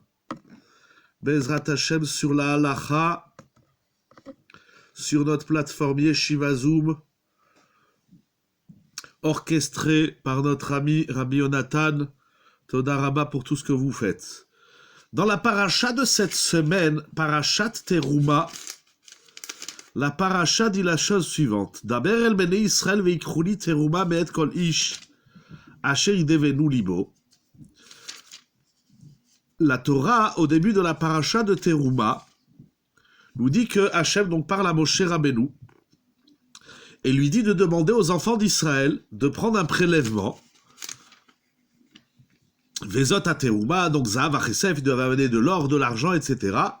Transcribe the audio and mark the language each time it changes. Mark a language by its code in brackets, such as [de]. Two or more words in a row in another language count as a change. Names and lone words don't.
[he] בעזרת השם [fr] sur la Halacha, sur notre plateforme Yeshiva Zoom, orchestré par notre ami Rabbi Yonatan. [he] תודה רבה [fr] pour tout ce que vous faites. Dans la paracha de cette semaine, Parashat Teruma, la paracha dit la chose suivante. [he] דבר אל בני ישראל ויקחו לי תרומה מאת כל איש אשר ידבנו לבו. [fr] La Torah, au début de la paracha de Teruma, nous dit que Hachem donc parle à Moshe Rabbeinu et lui dit de demander aux enfants d'Israël de prendre un prélèvement. Vezot à Teruma, donc [he] זהב וכסף, [fr] il devait amener de l'or, de l'argent, etc.